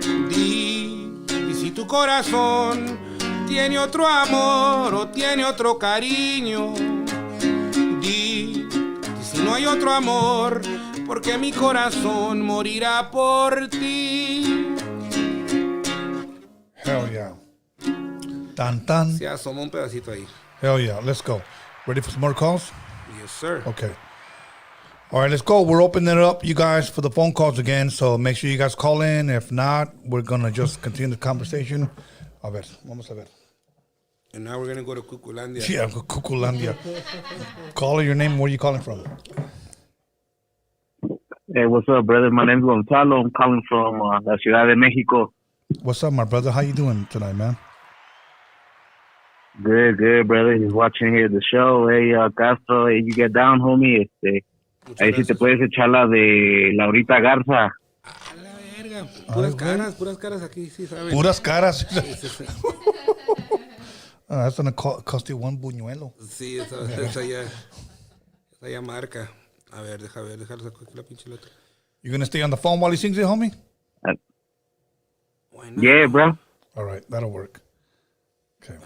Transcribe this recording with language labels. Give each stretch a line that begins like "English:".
Spanish: Y si tu corazón tiene otro amor o tiene otro cariño, di si no hay otro amor, porque mi corazón morirá por ti.
English: Hell yeah. Tan.
Spanish: Se asomó un pedacito ahí.
English: Hell yeah. Let's go. Ready for some more calls? Yes, sir. Okay. All right, let's go. We're opening it up, you guys, for the phone calls again. So make sure you guys call in. If not, we're going to just continue the conversation.
Spanish: A ver, vamos a ver.
English: And now we're going to go to Cuculandia. Yeah, Cuculandia. Call your name. Where are you calling from? Hey, what's up, brother? My name's Gonzalo. I'm calling from La Ciudad de Mexico. What's up, my brother? How you doing tonight, man? Good, brother. Just watching here the show. Hey, Castro, hey, you get down, homie.
Spanish: Ahí si te puedes echar la de Laurita Garza. A la verga. Puras caras aquí, sí, ¿sabes? Puras caras.
English: That's going to cost you one buñuelo.
Spanish: Sí, esa ya marca. A ver, déjalo sacar aquí la pinche letra.
English: You going to stay on the phone while he sings it, homie? Yeah, bro. All right, that'll work. Okay.